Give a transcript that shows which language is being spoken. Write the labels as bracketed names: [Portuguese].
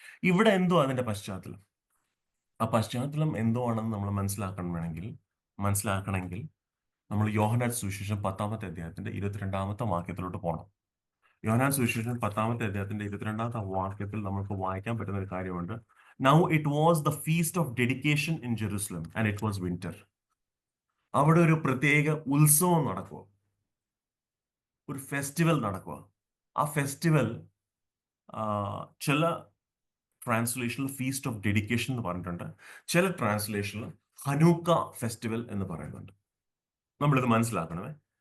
[Malayalam] ഇവിടെ എന്തോ അതിന്റെ പശ്ചാത്തലം, ആ പശ്ചാത്തലം എന്തോ ആണെന്ന് നമ്മൾ മനസ്സിലാക്കണമെങ്കിൽ നമ്മൾ യോഹന്നാൻ സുവിശേഷം 10-ാമത്തെ അധ്യായത്തിന്റെ 22-ാമത്തെ വാക്യത്തിലോട്ട് പോകണം. യോഹന്നാൻ സുവിശേഷം 10-ാമത്തെ അധ്യായത്തിന്റെ 22-ാമത്തെ വാക്യത്തിൽ നമുക്ക് വായിക്കാൻ പറ്റുന്ന ഒരു കാര്യമുണ്ട്. [English] Now it was the feast of dedication in Jerusalem and it was winter. [Malayalam] അവിടെ ഒരു പ്രത്യേക ഉത്സവം നടക്കുക, ഒരു ഫെസ്റ്റിവൽ നടക്കുക. ആ ഫെസ്റ്റിവൽ ചില ട്രാൻസ്ലേഷനിൽ ഫീസ്റ്റ് ഓഫ് ഡെഡിക്കേഷൻ എന്ന് പറഞ്ഞിട്ടുണ്ട്, ചില ട്രാൻസ്ലേഷനിൽ ഹനൂക്ക ഫെസ്റ്റിവൽ എന്ന് പറയുന്നുണ്ട്. നമ്മളിത് മനസ്സിലാക്കണമേ.